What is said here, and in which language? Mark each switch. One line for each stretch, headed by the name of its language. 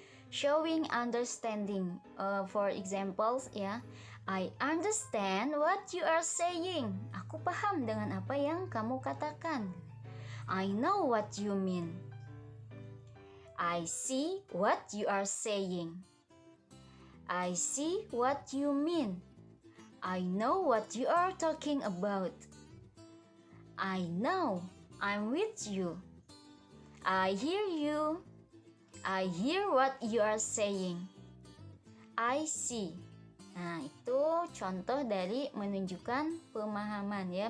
English: Showing understanding, for examples ya, I understand what you are saying.
Indonesian: Aku paham dengan apa yang kamu katakan.
English: I know what you mean. I see what you are saying. I see what you mean. I know what you are talking about. I know I'm with you. I hear you. I hear what you are saying. I see.
Indonesian: Nah, itu contoh dari menunjukkan pemahaman ya.